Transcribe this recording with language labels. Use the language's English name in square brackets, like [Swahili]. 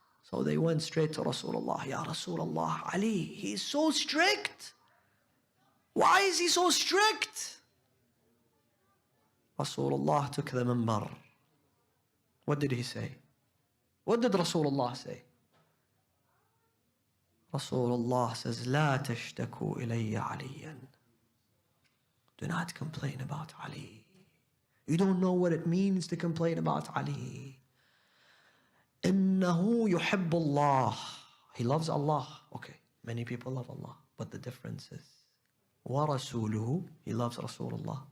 [English] So they went straight to Rasulullah. Ya Rasulullah, Ali, he's so strict. Why is he so strict? Rasulullah took the minbar. What did he say? What did Rasulullah say? [Arabic] Rasulullah says, لا تشتكوا إلي عليا. [English] Do not complain about Ali. You don't know what it means to complain about Ali. [Arabic] إنه يحب الله. [English] He loves Allah. Okay, many people love Allah. But the difference is, وَرَسُولُهُ. He loves Rasulullah.